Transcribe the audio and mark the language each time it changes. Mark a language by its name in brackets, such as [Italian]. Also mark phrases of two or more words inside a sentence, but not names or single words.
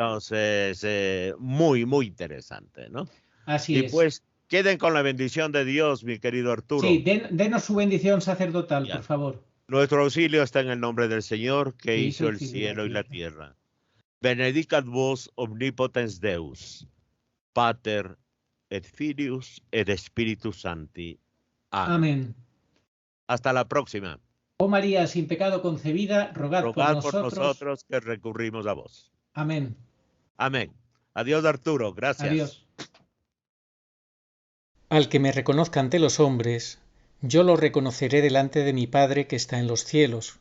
[Spanish] Entonces, muy, muy interesante, ¿no? así Y es. pues queden con la bendición de Dios, mi querido Sí, Arturo. denos su bendición sacerdotal, por Ya. favor, Nuestro auxilio está en el nombre del Señor que que hizo hizo el el cielo y la cielo y la tierra. tierra. [Latin] Benedicat vos omnipotens Deus. Pater et Filius et Spiritus Sancti. [Spanish] Amén. Amén. Hasta la próxima. Oh María, sin pecado concebida, rogad por nosotros que recurrimos a vos. Amén. Amén. Adiós, Arturo. Gracias. Adiós. Al que me reconozca ante los hombres, yo lo reconoceré delante de mi Padre que está en los cielos.